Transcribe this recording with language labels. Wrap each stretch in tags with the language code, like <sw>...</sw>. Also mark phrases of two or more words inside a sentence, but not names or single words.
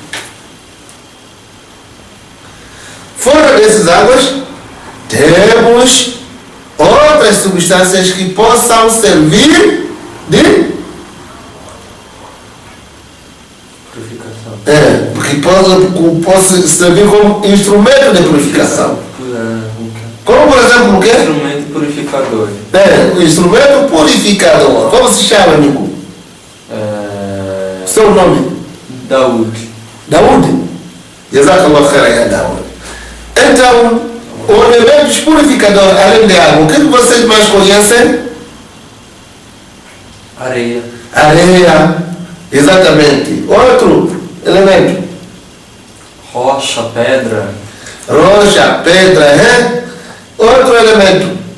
<pt>Fora dessas águas, temos outras substâncias que possam servir de purificação. Porque possa servir como instrumento de purificação. Como, por exemplo, o quê? Instrumento purificador. O instrumento purificador. Como se chama, amigo? Seu nome? Daoud. Daoud?</pt> <ar>جزاك الله خيرا, Daoud.</ar> <pt>Então, os elementos purificadores, além de água, o que vocês mais conhecem? Areia. Areia, exatamente. Outro elemento? Rocha, pedra. Rocha, pedra, Outro elemento?</pt>